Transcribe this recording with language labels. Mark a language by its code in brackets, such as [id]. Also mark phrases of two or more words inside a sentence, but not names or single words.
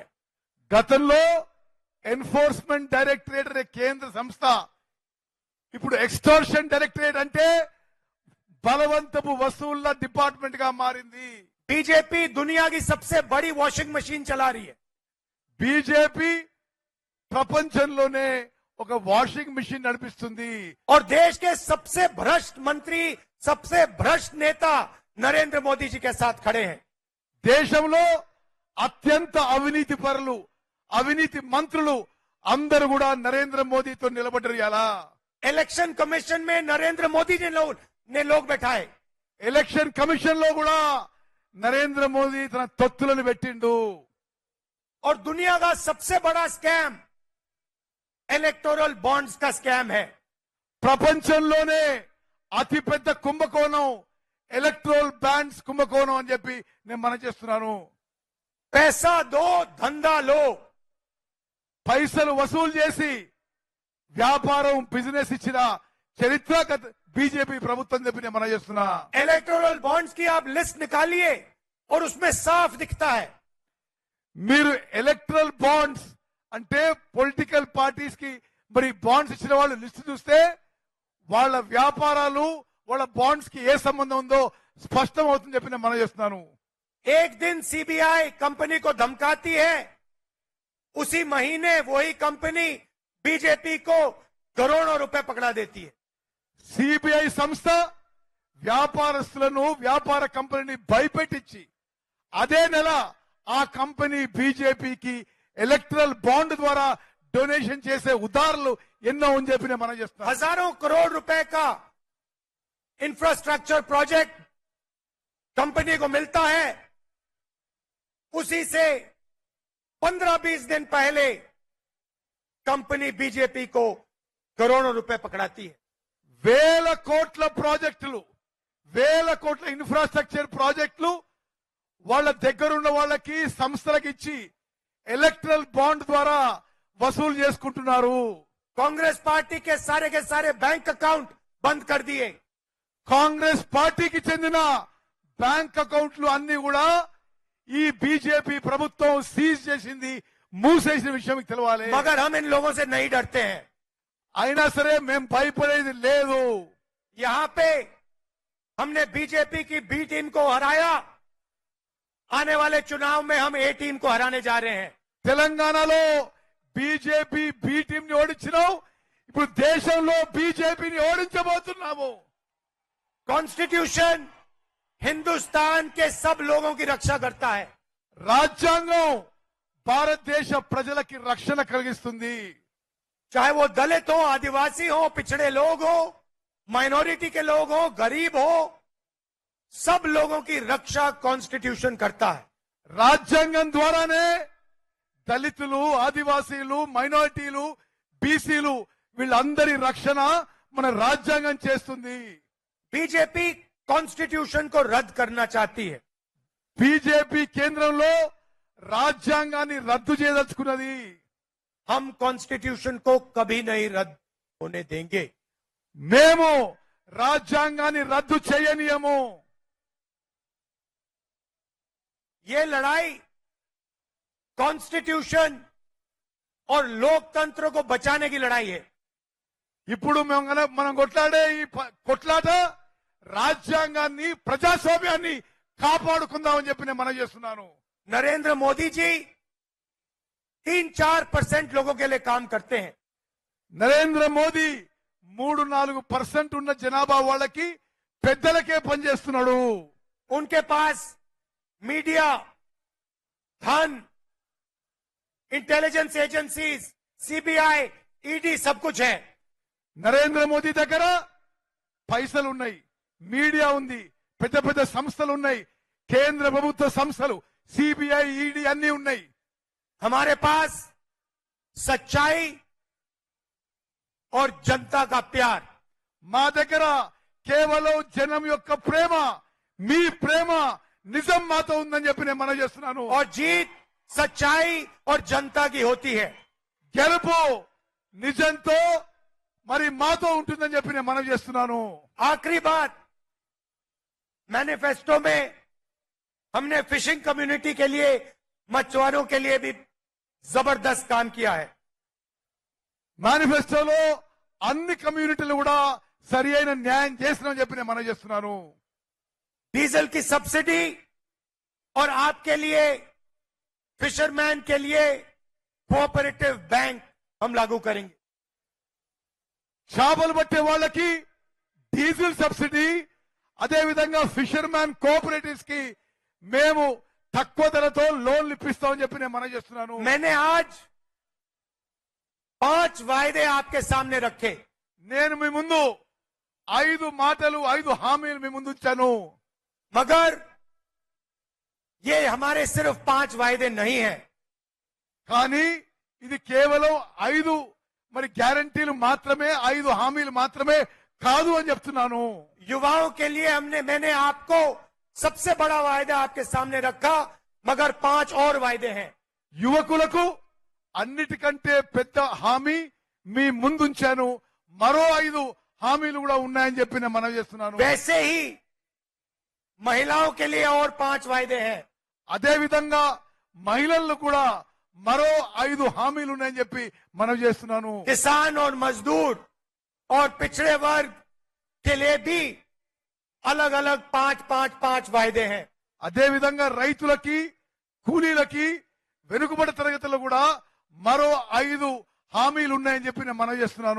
[te] గతంలో [en] Enforcement Directorate [te] అనే కేంద్ర సంస్థ ఇప్పుడు [en] Extortion Directorate [te] అంటే బలవంతపు వసూళ్ల డిపార్ట్మెంట్ గా మారింది. [hi] बीजेपी दुनिया की सबसे बड़ी [en] washing machine [hi] चला रही है. [te] బీజేపీ ప్రపంచంలోనే ఒక [en] washing machine [te] నడిపిస్తుంది. [hi] और देश के सबसे भ्रष्ट मंत्री, सबसे भ्रष्ट नेता नरेंद्र मोदी जी के साथ खड़े हैं. [te] దేశంలో అత్యంత అవినీతి పరులు, అవినీతి మంత్రులు అందరూ కూడా నరేంద్ర మోదీతో నిలబడ్డారు. ఎలా [hi] इलेक्शन कमीशन में नरेंद्र मोदी ने लोग बैठाए. [te] ఎలక్షన్ కమిషన్ లో కూడా నరేంద్ర మోదీ తన తొత్తులను పెట్టిండు. [hi] और दुनिया का सबसे बड़ा स्कैम [en] electoral bonds [hi] का स्कैम है. [te] ప్రపంచంలోనే అతిపెద్ద కుంభకోణం [en] electoral bonds [te] కుంభకోణం అని చెప్పి నేను మనం చేస్తున్నాను. [hi] पैसा दो, धंधा लो. [te] పైసలు వసూలు చేసి వ్యాపారం బిజినెస్ ఇచ్చిన చరిత్ర బీజేపీ ప్రభుత్వం చెప్పి నేను మనం చేస్తున్నా. [en] electoral bonds [hi] की आप लिस्ट निकालिए और उसमें साफ दिखता है. [te] మీరు [en] electoral bonds [te] అంటే [en] political parties [te] కి మరి బాండ్స్ ఇచ్చిన వాళ్ళు లిస్ట్ చూస్తే వాళ్ళ వ్యాపారాలు వాళ్ళ బాండ్స్ కి ఏ సంబంధం ఉందో స్పష్టం అవుతుంది చెప్పి నేను మనం చేస్తున్నాను. [hi] एक दिन सीबीआई कंपनी को धमकाती है, उसी महीने वही कंपनी बीजेपी को करोड़ों रुपए पकड़ा देती है. [te] సిబిఐ సంస్థ వ్యాపారస్తులను వ్యాపార కంపెనీని భయపెట్టించి అదే నెల ఆ కంపెనీ బీజేపీకి [en] electoral bond [te] ద్వారా డొనేషన్ చేసే ఉదాహరణలు ఎన్నో అని చెప్పి నేను మనం చేస్తున్నాను. [hi] हजारों करोड़ रुपए का [en] infrastructure project [hi] कंपनी को मिलता है, उसी से 15-20 दिन पहले कंपनी बीजेपी को करोड़ों रुपए पकड़ाती है. [te] వేల కోట్ల ప్రాజెక్టులు, వేల కోట్ల ఇన్ఫ్రాస్ట్రక్చర్ ప్రాజెక్టులు వాళ్ళ దగ్గరున్న వాళ్ళకి సంస్థలకు ఇచ్చి [en] electoral bond [te] ద్వారా వసూలు చేసుకుంటున్నారు. [hi] कांग्रेस पार्टी के सारे [en] bank account [hi] बंद कर दिए। [te] కాంగ్రెస్ పార్టీకి చెందిన బ్యాంక్ అకౌంట్లు అన్ని కూడా ఈ బీజేపీ ప్రభుత్వం సీజ్ చేసింది, మూసేసిన విషయం మీకు తెలవాలి. [hi] मगर हम इन लोगों से नहीं डरते हैं। [te] అయినా సరే మేము భయపడేది లేదు. [hi] यहां पे हमने बीजेपी की [en] B team [hi] को हराया, आने वाले चुनाव में हम [en] A team [hi] को हराने जा रहे हैं। [te] తెలంగాణలో బీజేపీ [en] B team [te] ని ఓడించినావు, ఇప్పుడు దేశంలో బీజేపీని ఓడించబోతున్నాము. [hi] कॉन्स्टिट्यूशन हिंदुस्तान के सब लोगों की रक्षा करता है। [te] రాజ్యాంగం భారతదేశ ప్రజలకి రక్షణ కలిగిస్తుంది. [hi] चाहे वो दलित हो, आदिवासी हो, पिछड़े लोग हो, माइनॉरिटी के लोग हो, गरीब हो, सब लोगों की रक्षा कॉन्स्टिट्यूशन करता है। [te] రాజ్యాంగం ద్వారానే దళితులు, ఆదివాసీలు, మైనారిటీలు, బీసీలు వీళ్ళందరి రక్షణ మన రాజ్యాంగం చేస్తుంది. [hi] बीजेपी कॉन्स्टिट्यूशन को रद्द करना चाहती है। [te] బీజేపీ కేంద్రంలో రాజ్యాంగాన్ని రద్దు చేయదలుచుకున్నది. [hi] हम कॉन्स्टिट्यूशन को कभी नहीं रद्द होने देंगे। [te] మేము రాజ్యాంగాన్ని రద్దు చేయనీయము. [hi] ये लड़ाई कॉन्स्टिट्यूशन और लोकतंत्र को बचाने की लड़ाई है। [te] ఇప్పుడు మనం కొట్లాడే ఈ కొట్లాట రాజ్యాంగాన్ని, ప్రజాస్వామ్యాన్ని కాపాడుకుందామని చెప్పి నేను మనవి చేస్తున్నాను. [hi] नरेंद्र मोदी जी 3-4% लोगों के लिए काम करते हैं। [te] నరేంద్ర మోదీ 3-4% ఉన్న జనాభా వాళ్ళకి పెద్దలకే పనిచేస్తున్నాడు. [hi] उनके पास मीडिया, धन, [en] intelligence agencies, [hi] सीबीआई, ईडी सब कुछ है। [te] నరేంద్ర మోదీ దగ్గర పైసలు ఉన్నాయి, మీడియా ఉంది, పెద్ద పెద్ద సంస్థలు ఉన్నాయి, కేంద్ర ప్రభుత్వ సంస్థలు, సిబిఐ, ఈడీ అన్ని ఉన్నాయి. [hi] हमारे पास सच्चाई और जनता का प्यार। [te] మా దగ్గర కేవలం జనం యొక్క ప్రేమ, మీ ప్రేమ, నిజం మాతో ఉందని చెప్పి నేను మనవి చేస్తున్నాను. [hi] और जीत सच्चाई और जनता की होती है। [te] గెలుపు నిజంతో మరి మాతో ఉంటుందని చెప్పి నేను మనవి చేస్తున్నాను. [hi] आखिरी बात, मैनिफेस्टो में हमने [en] fishing community [hi] के लिए, मछुआरों के लिए भी जबरदस्त काम किया है। [te] మేనిఫెస్టోలో అన్ని కమ్యూనిటీలు కూడా సరి అయిన న్యాయం చేస్తున్నామని చెప్పి నేను మనవి చేస్తున్నాను. [hi] डीजल की सब्सिडी और आपके लिए, फिशरमैन के लिए [en] cooperative bank [hi] हम लागू करेंगे। [te] చేపలు పట్టే వాళ్ళకి [en] diesel subsidy, [te] అదే విధంగా [en] fisherman cooperatives [te] కి మేము తక్కువ ధరతో లోన్లు ఇప్పిస్తామని చెప్పి నేను మనవి చేస్తున్నాను. [hi] मैंने आज 5 वायदे आपके सामने रखे। [te] నేను మీ ముందు 5 మాటలు, 5 హామీలు మీ ముందు ఉంచాను. [hi] मगर ये हमारे सिर्फ 5 वायदे नहीं है। [te] కానీ ఇది కేవలం 5 మరి గ్యారంటీలు మాత్రమే, 5 హామీలు మాత్రమే కాదు అని చెప్తున్నాను. [hi] युवाओं के लिए मैंने आपको सबसे बड़ा वायदा आपके सामने रखा, मगर 5 और वायदे हैं। [te] యువకులకు అన్నిటికంటే పెద్ద హామీ మీ ముందుంచాను, మరో 5 హామీలు కూడా ఉన్నాయని చెప్పి నేను మనవి చేస్తున్నాను. [hi] वैसे ही महिलाओं के लिए और 5 वायदे हैं। [te] అదే విధంగా మహిళలు కూడా మరో 5 హామీలు ఉన్నాయని చెప్పి మనవి చేస్తున్నాను. [hi] किसान और मजदूर और पिछड़े वर्ग के लिए भी अलग अलग 5 वायदे हैं। [te] అదే విధంగా రైతులకి, కూలీలకి, వెనుకబడి తరగతులు కూడా మరో 5 హామీలు ఉన్నాయని చెప్పి నేను మనవి చేస్తున్నాను.